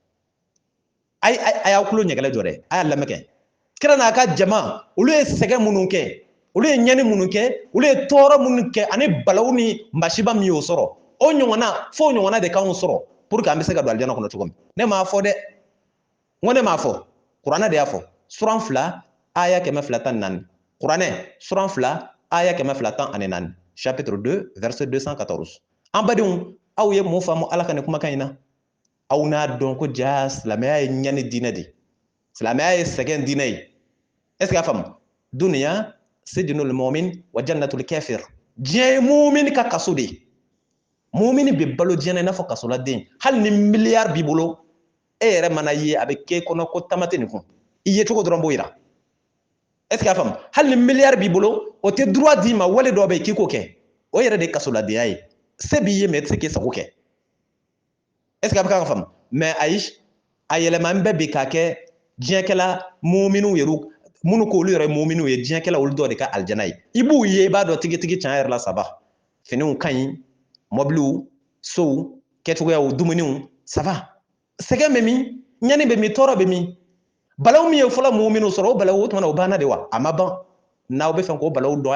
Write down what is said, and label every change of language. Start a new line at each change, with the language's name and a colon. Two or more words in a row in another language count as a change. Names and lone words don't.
Bambara: a y'aw kulo ɲɛgɛlɛ jɔ dɛ a y'a lamɛn kɛ kira n'a ka jama olu ye sɛgɛ minnu kɛ olu ye ɲani minnu kɛ olu ye tɔɔrɔ minnu kɛ ani balawu ni masiba min y'o sɔrɔ o ɲɔgɔnna fo ɲɔgɔnna de k'anw sɔrɔ
French: pour que
Bambara: an bɛ se ka don aljana kɔnɔ cogo min ne m'a fɔ dɛ n ko ne m'a fɔ kuranɛ de y'a fɔ suran 2 aya 214 kuranɛ suran 2 aya 214
French: chapitre 2 verset 214
Bambara: an badenw aw ye mun faamu ala ka nin kumakan in na aw n'a dɔn ko ja silamɛya ye ɲani diinɛ de silamɛya ye sɛgɛn diinɛ ye
French: est ce que
Bambara: a faamu
Arabic: الدنيا سجن المؤمن وجنة الكافر
Bambara: diɲɛ ye mu'min ka kaso de ye mu'min bɛ balo diɲɛ na i n'a fɔ kasoladen hali ni miliyari b'i bolo e yɛrɛ mana ye a bɛ k'e kɔnɔ ko tama tɛ nin kun i ye cogo dɔrɔn b'o yira
French: est ce que
Bambara: a faamu hali ni miliyari b'i bolo o tɛ droit d'i ma wale dɔ bɛ yen k'i k'o kɛ o yɛrɛ de ye kasoladenya ye se b'i ye mais i tɛ se k'i sago kɛ
French: est ce que
Bambara: a bɛ kan ka faamu mais ayi a yɛlɛma bɛɛ bi k'a kɛ diɲɛkɛla mu'minu yeru minnu ko olu yɛrɛ mu'minu ye diɲɛkɛla olu dɔ de ka aljana ye i b'u ye i b'a dɔn tigitigi tiɲɛ yɛrɛ la saba finiw ka ɲi mɔbiliw sow kɛcogoyaw dumuniw saba sɛgɛn bɛ min ɲani bɛ min tɔɔrɔ bɛ min balawu min ye fɔlɔ mu'minu sɔrɔ o balawu o tuma o banna de wa a ma ban n'aw bɛ fɛ k'o balawu dɔn a